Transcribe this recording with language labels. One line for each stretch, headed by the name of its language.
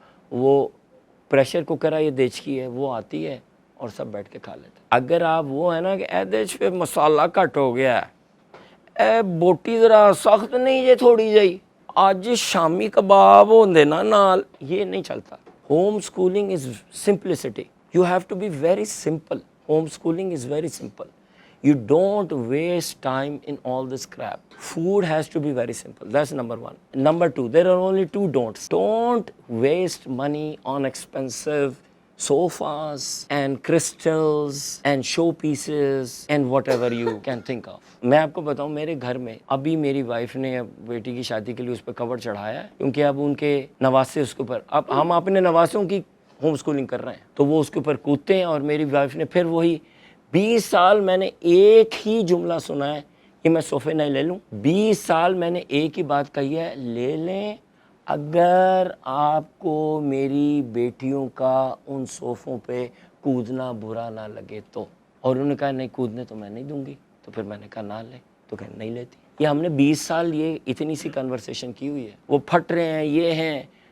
Urdu: وہ pressure cooker ہے، یہ دیچکی ہے، وہ آتی ہے اور سب بیٹھ کے کھا لیتے ہیں۔ اگر آپ وہ ہے نا کہ اے دیچ پہ مسالہ کٹ ہو گیا ہے،
Punjabi: اے بوٹی ذرا سخت نہیں جے تھوڑی جئی، آج شامی کباب ہوندے نا نال،
Urdu: یہ نہیں چلتا۔
English: Home schooling is simplicity. You have to be very simple. Homeschooling is very simple. You don't waste time in all this crap. Food has to be very simple. That's number one. Number two, there are only two don'ts. Don't waste money on expensive sofas and crystals and showpieces and whatever you can think of.
Urdu: میں آپ کو بتاؤں، میرے گھر میں ابھی میری wife نے بیٹی کی شادی کے لیے اس پہ کور چڑھایا ہے، کیونکہ اب ان کے نواسے اس کے اوپر، اب ہم اپنے نواسوں کی ہوم اسکولنگ کر رہے ہیں تو وہ اس کے اوپر کودتے ہیں، اور میری وائف نے پھر وہی 20 سال میں نے ایک ہی جملہ سنا ہے کہ میں صوفے نہیں لے لوں۔ 20 سال میں نے ایک ہی بات کہی ہے، لے لیں اگر آپ کو میری بیٹیوں کا ان صوفوں پہ کودنا برا نہ لگے تو۔ اور انہوں نے کہا نہیں کودنے تو میں نہیں دوں گی، تو پھر میں نے کہا نہ لے، تو کہ نہیں لیتی۔ یہ ہم نے 20 سال یہ اتنی سی کنورسیشن کی ہوئی ہے۔ وہ پھٹ رہے ہیں، یہ ہیں،